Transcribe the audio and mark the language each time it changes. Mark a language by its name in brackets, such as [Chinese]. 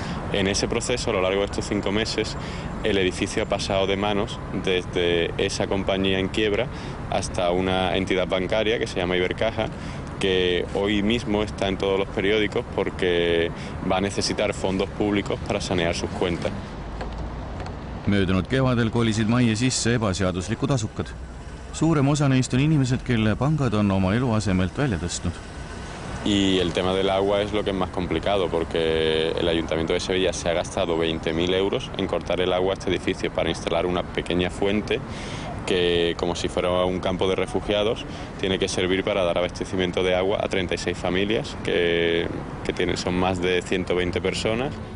[Spanish] En ese proceso, a lo largo de estos 5 meses, el edificio ha pasado de manos desde esa compañía en quiebra hasta una entidad bancaria que se llama Ibercaja, que hoy mismo está en todos los periódicos porque va a necesitar fondos públicos para sanear sus cuentas. [Estonian] Möödunud kevadel kolisid majja sisse ebaseaduslikud asukad. Suurem osa neist on inimesed, kelle pangad on oma eluasemelt välja tõstnud. [Spanish] Y el tema del agua es lo que es más complicado porque el Ayuntamiento de Sevilla se ha gastado 20.000 euros en cortar el agua a este edificio para instalar una pequeña fuente que, como si fuera un campo de refugiados, tiene que servir para dar abastecimiento de agua a 36 familias que son más de 120 personas.